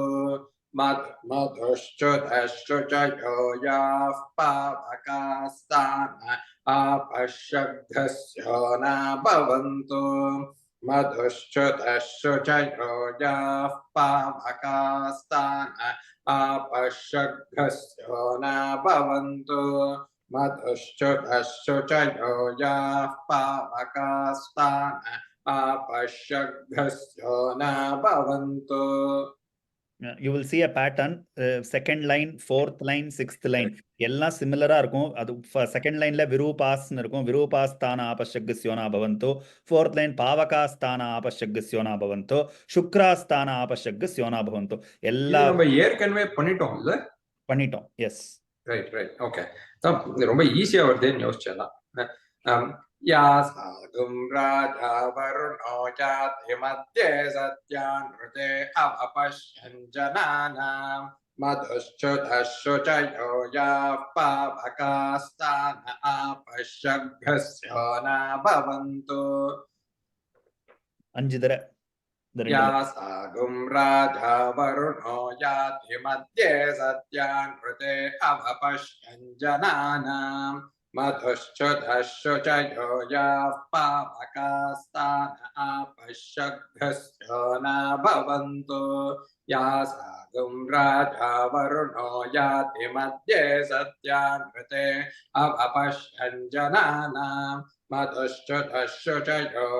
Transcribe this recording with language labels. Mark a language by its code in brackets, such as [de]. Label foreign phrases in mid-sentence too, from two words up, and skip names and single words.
[sa] मधुश्च्युतः शुचयो याः पावकास्तान आपश्यग्स्यो न भवन्तो मधुश्च्युतः शुचयो याः पावकास्तान आपश्यग्स्यो न भवन्तो मधुश्च्युतः शुचयो याः पावकास्तान आपश्यग्स्यो न भवन्तो. [en] You will see a pattern. Second line, fourth line, sixth line [ta] எல்லாம் சிமிலரா இருக்கும். அது [en] second line [ta] விரூபாஸ்னு இருக்கும். [sa] विरूपास्तान आपशक्स्योना भवन्तो. [en] fourth line [sa] पावकास्तान आपशक्स्योना भवन्तो. शुक्रास्तान आपशक्स्योना भवन्तो. எல்லாம் [ta] நம்ம ஏற்கனவே பண்ணிட்டோம் இல்ல? பண்ணிட்டோம். எஸ். [en] right okay. [ta] ரொம்ப ஈஸியா வருதுன்னு யோசிச்சேன். [sa] या साधुं राजा वरुणो याति मध्ये सत्यानृते अवपश्यन् जनानाम्. मधुश्च्युतः शुचयो याः पावकास्तान आपश्यग्स्यो न भवन्तो. [ta] அஞ்சு தர. [sa] या साधुं राजा वरुणो याति मध्ये सत्यानृते अवपश्यन् जनानाम्. मधुश्चुधश्चुचयो याः पावकास्तान आपश्यभ्यस्यो न भवन्तु या साधुं राजा वरुणो याति मध्ये सत्यान्कृते अपश्यन् जनानाम् मधुश्चुधश्चुचयो